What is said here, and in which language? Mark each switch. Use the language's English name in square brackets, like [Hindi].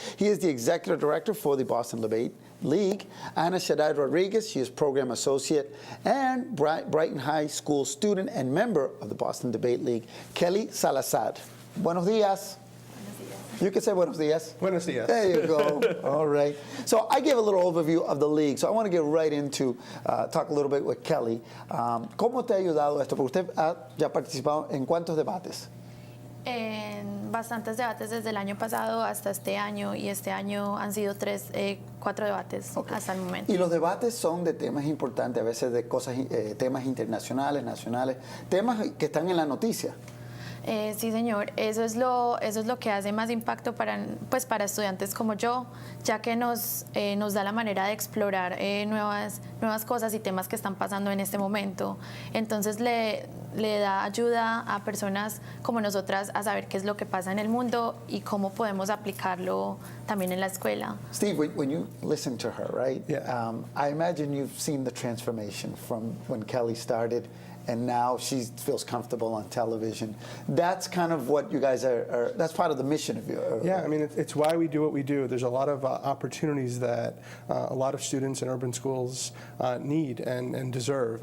[English] He is the executive director for the Boston Debate League. Ana Shaddai Rodriguez, she is program associate and Brighton High School student and member of the Boston Debate League, Kelly Salazar. [Spanish] Buenos días. [English] You can say [Spanish] buenos días. Buenos días. [English] There you go. All right. So I gave a little overview of the league. So I want to get right into talk a little bit with Kelly. [Spanish] ¿Cómo te ha ayudado esto? Porque usted ha ya participado en cuántos debates. En bastantes debates desde el año pasado hasta este año, y este año han sido 4 debates hasta el momento. Y los debates son de temas importantes, a veces de cosas, temas internacionales, nacionales, temas que están en la noticia. Sí, señor. Eso es lo que hace más impacto para estudiantes como yo, ya que nos da la manera de explorar nuevas cosas y temas que están pasando en este momento. Entonces le da ayuda a personas como nosotras a saber qué es lo que pasa en el mundo y cómo podemos aplicarlo también en la escuela. [English] Steve, when you listen to her, right? Yeah. I imagine you've seen the transformation from when Kelly started and now she feels comfortable on television. That's kind of what you guys are that's part of the mission of you. Yeah, I mean, it's why we do what we do. There's a lot of opportunities that a lot of students in urban schools need and deserve.